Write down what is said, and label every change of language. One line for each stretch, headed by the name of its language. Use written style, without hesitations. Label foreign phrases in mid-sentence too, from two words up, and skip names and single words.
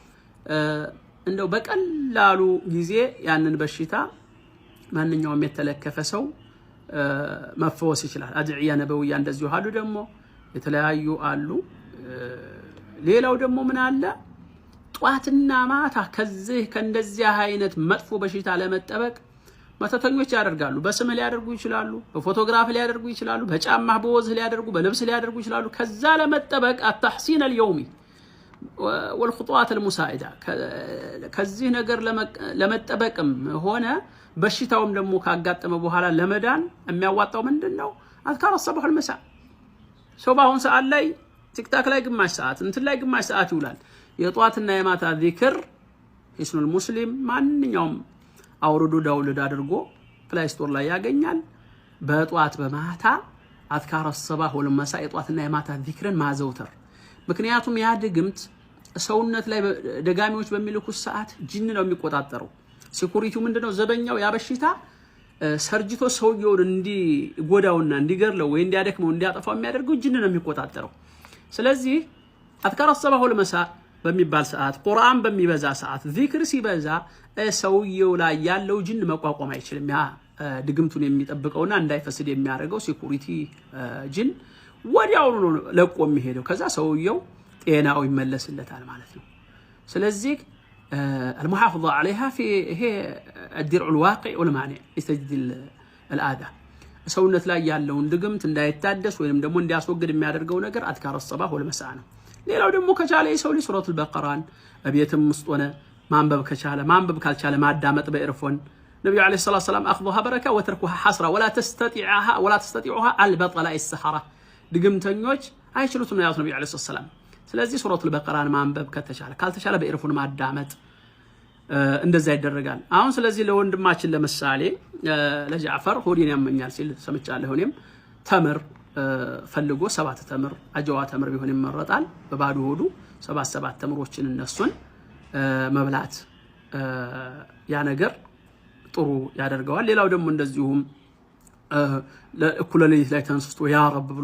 Amharic: እንደው በቀላሉ ጊዜ ያንን በሽታ ማንኛውም የተለከፈ ሰው መፈወስ ይችላል።
Arabic: أدعية نبوية
Amharic: እንደዚሁ አሉ ደግሞ የተለያዩ አሉ። ሌላው ደግሞ ምን አለ? ጧትና ማታ ከእንደዚህ አይነት መጥፎ በሽታ ለመጠበቅ መተተኞች ያደርጋሉ። በስም ሊያደርጉ ይችላሉ፣ በፎቶግራፍ ሊያደርጉ ይችላሉ፣ በጫማህ በወዝህ ሊያደርጉ፣ በልብስ ሊያደርጉ ይችላሉ። ከዛ ለመጠበቅ
Arabic: التحصين اليومي والخطوات المساعدة
Amharic: ከዚህ ነገር ለመጠበቅም ሆነ በሽታውም ደግሞ ካጋጠመ በኋላ ለመዳን የሚያዋጣው ምንድነው?
Arabic: أذكار الصباح والمساء
Amharic: ሰው ባሁን ሰዓት ላይ ቲክታክ ላይ ግማሽ ሰዓት እንትን ላይ ግማሽ ሰዓት ይውላል። የጧትና የማታ ዚክር ሂስኑል ሙስሊም ማንኛውም አውርዶ ዳውንሎድ አድርጎ ፕሌይ ስቶር ላይ ያገኛል። በጧት በማታ
Arabic: أذكار الصباح والمساء
Amharic: የጧትና የማታ ዚክርን ማዘውተር። ምክንያቱም ያ ድግምት ሰውነት ላይ ደጋሚዎች በሚልኩት ሰዓት ጂን ነው የሚቆጣጠረው። ሴኩሪቲው ምንድነው? ዘበኛው ያ በሽታ ሰርጅቶ ሰውየውን እንዲጎዳውና እንዲገርለው ወይ እንዲያደክመው እንዲያጠፋው የሚያደርገው ጂን ነው የሚቆጣጠረው። ስለዚህ
Arabic: أذكار الصباح والمساء
Amharic: በሚባል ሰዓት ቁርአን በሚበዛ ሰዓት ዚክር ሲበዛ ሰውየው ላይ ያለው ጂን መቋቋም አይችልም። ያ ድግምቱን የሚጠብቀውና እንዳይፈስድ የሚያደርገው ሴኩሪቲ ጂን ወዲያው ነው ለቆ የሚሄደው። ከዛ ሰውየው ጤናው ይመለስለታል ማለት ነው። ስለዚህ
Arabic: المحافظة عليها في هي الدرع الواقع والمانع يستجد الآذى
Amharic: ሰውነት ላይ ያለውን ድግምት እንዳይታደስ ወይንም ደግሞ እንዲያስወግድ የሚያደርገው ነገር
Arabic: أذكار الصباح والمساء
Amharic: ነው። ሌላው ደግሞ ከቻለ የሰው ልጅ ሱረቱል በቀራን በቤትም ውስጥ ሆነ ማንበብ ከቻለ ማንበብ ካልቻለ ማዳመጥ በኤርፎን ነብዩ
Arabic: عليه الصلاة السلام اخذها بركه وتركها حسره ولا تستطيعها البطل السحره
Amharic: ድግምተኞች አይችሉትም ነው ያሉት ነብዩ
Arabic: عليه السلام።
Amharic: ስለዚህ ሱረቱል በቀራን ማንበብ ከተቻለ ካልተቻለ በኤርፎን ማዳመጥ እንደዛ ይደረጋል። አሁን ስለዚህ ለወንድማችን ለምሳሌ ለጃዕፈር ሆዴን ያመኛል ሲል ሰምቻለሁ። እኔም ተምር ፈልጎ 7 ተምር አጀዋ ተምር ቢሆን ይመረጣል። በባዶ ሆዱ 7 ተምሮችን እነሱን መብላት ያ ነገር ጥሩ ያደርገዋል። ሌላው ደግሞ እንደዚሁም ለእኩለ ሌሊት ላይ ተንስቶ
Arabic: يا رب
Amharic: ብሎ